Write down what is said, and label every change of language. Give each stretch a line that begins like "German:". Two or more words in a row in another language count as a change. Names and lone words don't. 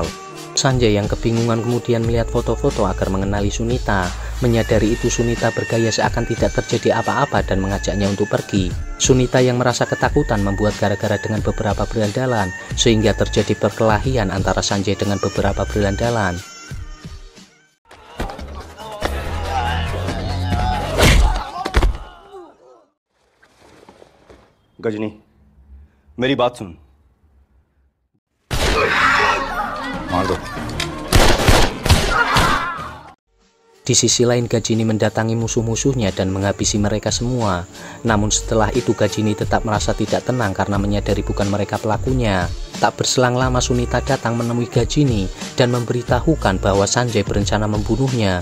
Indonesian: Sanjay yang kebingungan kemudian melihat foto-foto agar mengenali Sunita. Menyadari itu Sunita bergaya seakan tidak terjadi apa-apa dan mengajaknya untuk pergi. Sunita yang merasa ketakutan membuat gara-gara dengan beberapa berandalan sehingga terjadi perkelahian antara Sanjay dengan beberapa berandalan.
Hindi: गजनी मेरी बात सुन मार दो।
Indonesian: Di sisi lain Gajini mendatangi musuh-musuhnya dan menghabisi mereka semua. Namun setelah itu Gajini tetap merasa tidak tenang karena menyadari bukan mereka pelakunya. Tak berselang lama Sunita datang menemui Gajini dan memberitahukan bahwa Sanjay berencana membunuhnya.